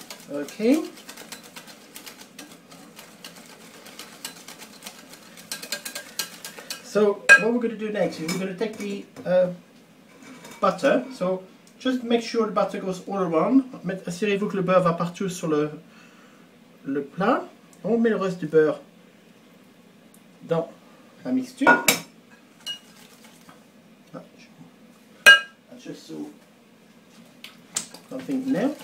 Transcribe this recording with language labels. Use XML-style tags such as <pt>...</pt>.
<en>Okay. So what we're going to do next is we're going to take the butter. So just make sure the butter goes all around.</en> <fr>Assurez-vous que le beurre va partout sur le plat. On met le reste du beurre dans la mixture.</fr> <en>I just saw something now.</en>